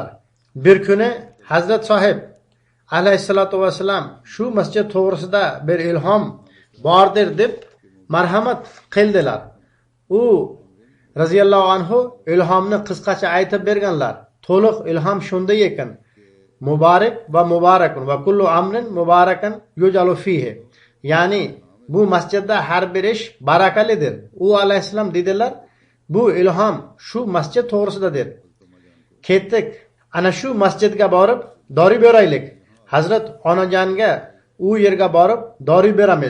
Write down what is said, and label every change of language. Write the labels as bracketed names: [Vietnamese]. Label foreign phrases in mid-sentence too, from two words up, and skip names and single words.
[Uzbek] Bir kuni Hazrat Sohib [Arabic] عليه الصلاة والسلام [Uzbek] shu masjid to'g'risida bir ilhom bordir deb marhamat qildilar. U [Arabic] رضي الله عنه [Uzbek] ilhomni qisqacha aytib berganlar. To'liq ilhom shunday ekan: [Arabic] مبارك ومبارك وكل أمر مبارك يجعل فيه. [Uzbek] Ya'ni bu masjidda har bir ish barakalidir. U alayhissalom dedilar, bu ilhom shu masjid to'g'risidadir. Ketdik, ana shu masjidga borib dori beraylik. Hazrat onajonga u yerga borib dori beramiz.